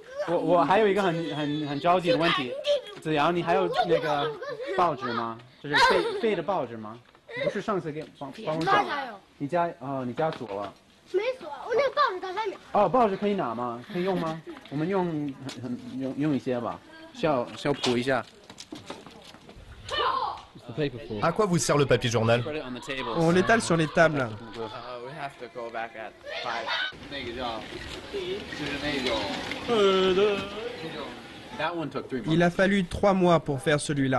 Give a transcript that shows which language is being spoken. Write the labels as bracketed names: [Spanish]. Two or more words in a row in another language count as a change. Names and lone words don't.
[Chinese] 我还有一个很着急的问题，子瑶，你还有那个报纸吗？就是废的报纸吗？不是上次帮我找。你家锁了。没锁，我那报纸在外面。哦，报纸可以拿吗？可以用吗？我们用一些吧，需要铺一下。 [French] À quoi vous sert le papier journal? On l'étale sur les tables. Il a fallu 3 mois pour faire celui-là.